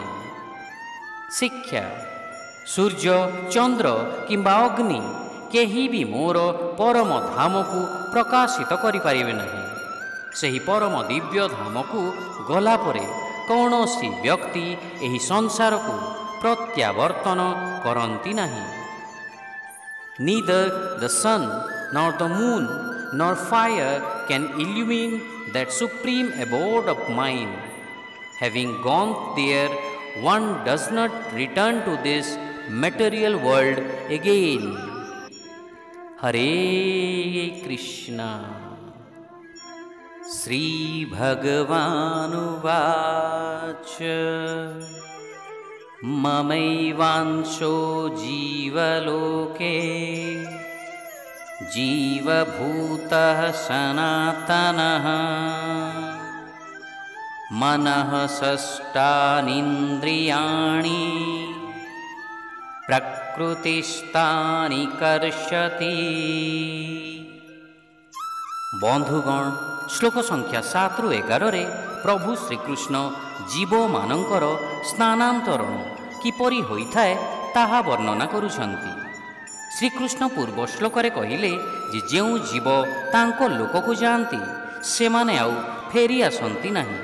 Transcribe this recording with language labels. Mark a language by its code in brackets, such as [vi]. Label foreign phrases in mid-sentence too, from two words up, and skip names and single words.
[or] ଶିକ୍ଷା: ସୂର୍ଯ୍ୟ, ଚନ୍ଦ୍ର କିମ୍ବା ଅଗ୍ନି କେହି ବି ମୋର ପରମ ଧାମକୁ ପ୍ରକାଶିତ କରିପାରିବେ ନାହିଁ। ସେହି ପରମ ଦିବ୍ୟ ଧାମକୁ ଗଲା ପରେ କୌଣସି ବ୍ୟକ୍ତି ଏହି ସଂସାରକୁ ପ୍ରତ୍ୟାବର୍ତ୍ତନ କରନ୍ତି ନାହିଁ। [en] Neither the sun nor the moon nor fire can illumine that supreme abode of mine. Having gone there, one does not return to this material world again. [sa] हरे कृष्ण. श्रीभगवानुवाच ममैवांशो जीवलोके जीवभूतः सनातनः मनःषष्ठानीन्द्रियाणि प्रकृतिस्थानि कर्षति। [or] ବନ୍ଧୁଗଣ, ଶ୍ଲୋକ ସଂଖ୍ୟା 7-11 ପ୍ରଭୁ ଶ୍ରୀକୃଷ୍ଣ ଜୀବମାନଙ୍କର ସ୍ଥାନାନ୍ତରଣ କିପରି ହୋଇଥାଏ ତାହା ବର୍ଣ୍ଣନା କରୁଛନ୍ତି। ଶ୍ରୀକୃଷ୍ଣ ପୂର୍ବ ଶ୍ଲୋକରେ କହିଲେ ଯେ ଯେଉଁ ଜୀବ ତାଙ୍କ ଲୋକକୁ ଯାଆନ୍ତି, ସେମାନେ ଆଉ ଫେରି ଆସନ୍ତି ନାହିଁ।